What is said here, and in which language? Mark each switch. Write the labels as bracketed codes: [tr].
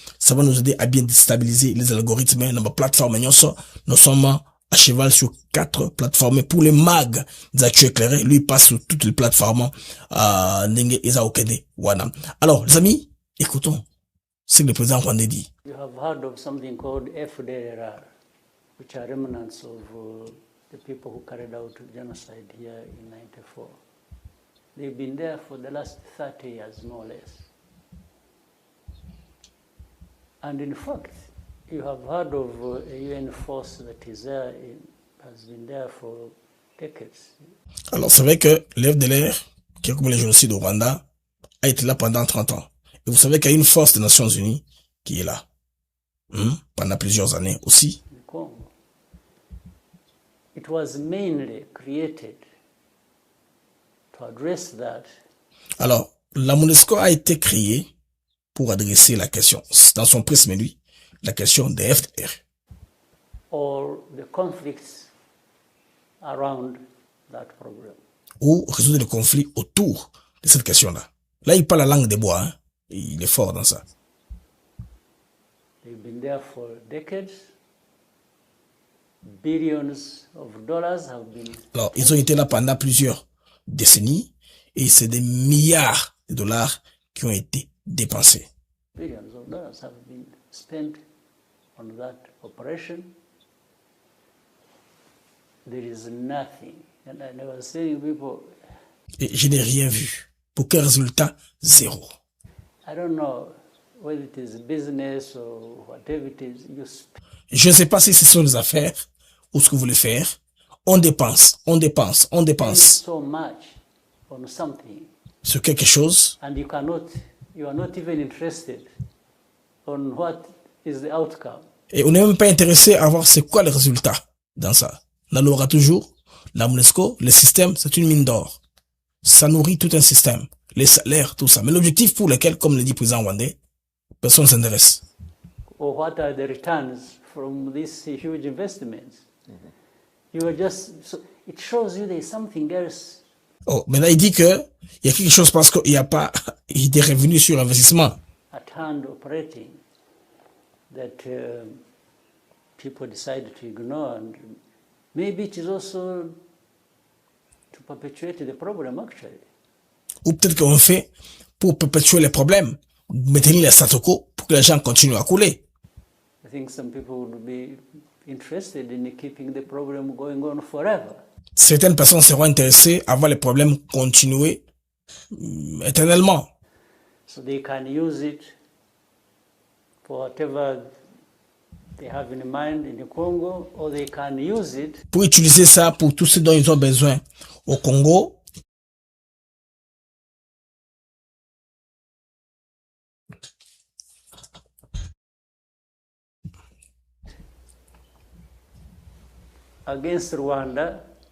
[fr] Ça va nous aider à bien déstabiliser les algorithmes. Dans ma plateforme, nous sommes à cheval sur 4 plateformes. Pour les mags d'actu éclairé, lui passe sur toutes les plateformes. [ln] Nenge Eza Okede. [fr] Voilà. Alors, les amis, écoutons ce que le président Rwandais dit. [en] You have heard of something called FDLR, which are remnants of the people who carried out genocide here in 94. They've been there for the last 30 years, more or less. And in fact, you have heard of a UN force that is there, has been there for decades. [fr] Alors, c'est vrai que l'FDLR, qui a commis le génocide au Rwanda, a été là pendant 30 ans. Et vous savez qu'il y a une force des Nations Unies qui est là. Pendant plusieurs années aussi. [en] It was mainly created to address that. [fr] Alors, la MONUSCO a été créée pour adresser la question, dans son prisme, lui, la question des FDR. [en] Or the conflicts around that problem. [fr] Ou résoudre le conflit autour de cette question-là. Là, il parle la langue des bois, hein. Il est fort dans ça. [en] They've been there for decades. Billions of dollars have been. [fr] Alors, ils ont été là pendant plusieurs décennies et c'est des milliards de dollars qui ont été dépensés. [en] Billions of dollars have been spent on that operation. There is nothing. And I was saying people. [fr] Et je n'ai rien vu. Pour quel résultat? Zéro. [en] I don't know whether it is business or whatever it is. [fr] Je ne sais pas si ce sont des affaires ou ce que vous voulez faire. On dépense. [en] So much on something. [fr] Sur quelque chose. [en] And you are not even interested on what is the outcome. [fr] Et on n'est même pas intéressé à voir c'est quoi le résultat dans ça. On l'aura toujours. La MONUSCO, le système, c'est une mine d'or. Ça nourrit tout un système. Les salaires, tout ça. Mais l'objectif pour lequel, comme le dit le président rwandais, personne ne s'intéresse. [en] Or what are the returns from these huge investments? You are just, so it shows you there's something else. [fr] Oh, mais là, il dit que il y a quelque chose parce qu'il n'y a pas des revenus sur investissement. [en] At hand operating that people decide to ignore, and maybe it is also to perpetuate the problem actually. [fr] Ou peut-être qu'on fait pour perpétuer les problèmes, maintenir les statu quo pour que les gens continuent à couler. [en] I think some people would be interested in keeping the problem going on forever. [fr] Certaines personnes seront intéressées à voir les problèmes continuer éternellement. [en] So they can use it for whatever they have in mind in the Congo, or they can use it [fr] pour utiliser ça pour tout ce dont ils ont besoin au Congo. [en] against Rwanda.